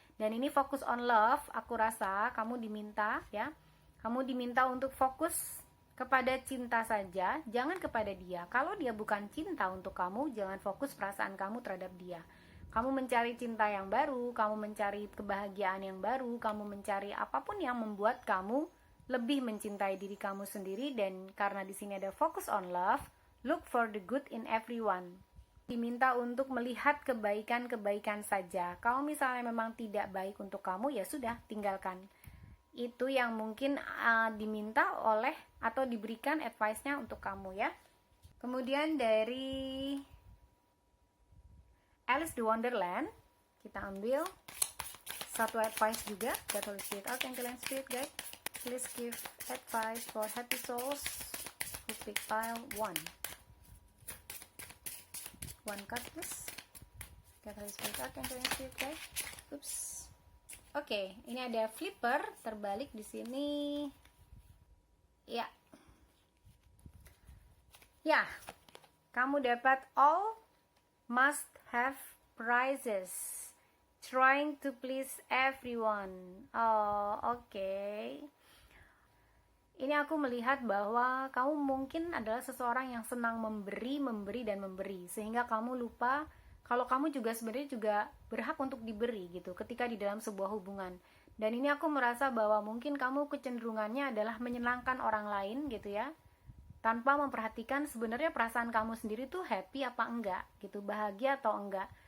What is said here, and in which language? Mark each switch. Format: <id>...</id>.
<id>Dan ini</id> <en>focus on love,</en> <id>aku rasa kamu diminta ya, kamu diminta untuk fokus kepada cinta saja, jangan kepada dia. Kalau dia bukan cinta untuk kamu, jangan fokus perasaan kamu terhadap dia. Kamu mencari cinta yang baru, kamu mencari kebahagiaan yang baru, kamu mencari apapun yang membuat kamu lebih mencintai diri kamu sendiri. Dan karena di sini ada</id> <en>focus on love, look for the good in everyone.</en> <id>Diminta untuk melihat kebaikan-kebaikan saja. Kalau misalnya memang tidak baik untuk kamu, ya sudah, tinggalkan. Itu yang mungkin diminta oleh atau diberikan advice-nya untuk kamu ya. Kemudian dari Alice the Wonderland, kita ambil satu advice juga.</id> <en>God, Holy Spirit, Archangel and Spirit Guide, please give advice for happy souls who pick pile 1. One card please. God, Holy Spirit, Archangel and Spirit Guide. Oops.</en> <id>Oke, ini ada flipper terbalik di sini. Ya. Ya. Kamu dapat</id> <en>all must have prizes, trying to please everyone.</en> <id>Oke. Ini aku melihat bahwa kamu mungkin adalah seseorang yang senang memberi, sehingga kamu lupa kalau kamu juga sebenarnya juga berhak untuk diberi gitu ketika di dalam sebuah hubungan. Dan ini aku merasa bahwa mungkin kamu kecenderungannya adalah menyenangkan orang lain gitu ya, tanpa memperhatikan sebenarnya perasaan kamu sendiri tuh happy apa enggak gitu, bahagia atau enggak.</id>